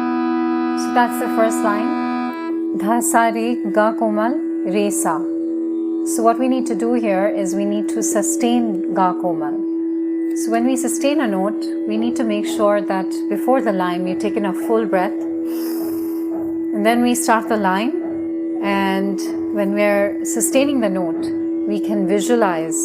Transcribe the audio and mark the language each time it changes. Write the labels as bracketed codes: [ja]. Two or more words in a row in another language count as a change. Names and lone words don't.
[en] so that's the first line. [hi] Dha sa re ga komal re sa. [en] So what we need to do here is we need to sustain [hi] Ga Komal. [en] So when we sustain a note, we need to make sure that before the line, we've taken a full breath. And then we start the line. And when we're sustaining the note, we can visualize.